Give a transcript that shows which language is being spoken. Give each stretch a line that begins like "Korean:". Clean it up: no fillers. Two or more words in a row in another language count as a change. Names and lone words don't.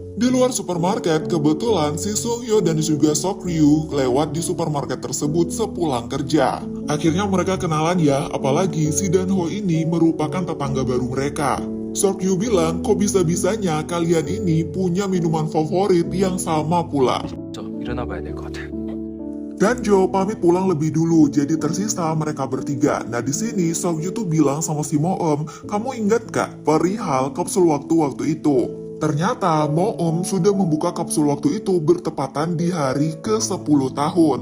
Indonesian: Di luar supermarket, kebetulan si Sung Hyo dan juga Sok Ryu lewat di supermarket tersebut sepulang kerja. Akhirnya mereka kenalan ya, apalagi si Danho ini merupakan tetangga baru mereka. Sok Ryu bilang, kok bisa-bisanya kalian ini punya minuman favorit yang sama pula.
Korean: 저 일어나 봐야 될 것 같아.
Indonesian: Dan Jo pamit pulang lebih dulu, jadi tersisa mereka bertiga. Nah di sini Sok Ryu tuh bilang sama si Moem, kamu ingat gak perihal kapsul waktu-waktu itu? Ternyata Moem sudah membuka kapsul waktu itu bertepatan di hari ke-10 tahun.